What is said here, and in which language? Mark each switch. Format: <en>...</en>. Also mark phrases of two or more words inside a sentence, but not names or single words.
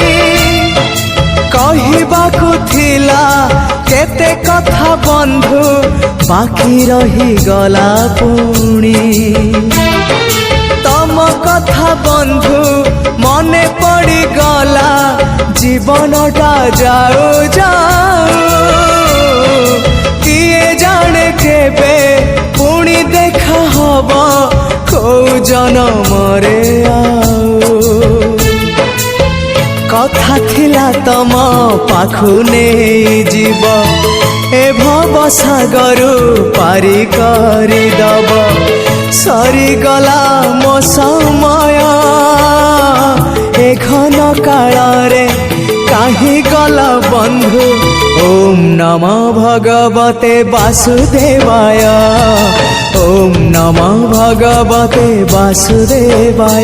<or>କହିବାକୁ ଥିଲା କେତେ କଥା ବନ୍ଧୁ ବାକି ରହି ଗଲା ପୁଣି। ତମ କଥା ବନ୍ଧୁ ମନେ ପଡ଼ି ଗଲା ଜୀବନଟା ଯାଉ ଯାଉ। କିଏ ଜାଣେ କେବେ ପୁଣି ଦେଖା ହବା କୋ ଜନମ ରେ ଆଉ। କଥା ଥିଲା ତମ ପାଖୁ ନାହିଁ ଜୀବ ଏ ଭବ ସାଗରୁ ପାରି କରି ଦବ। ସରି ଗଲା ମୋ ସମୟ ଏ ଘନ କାଳ ରେ କାହେ ଗଲା ବନ୍ଧୁ।</or> <sa>ओम नमः भगवते वासुदेवाय, ओम नमः भगवते वासुदेवाय।</sa>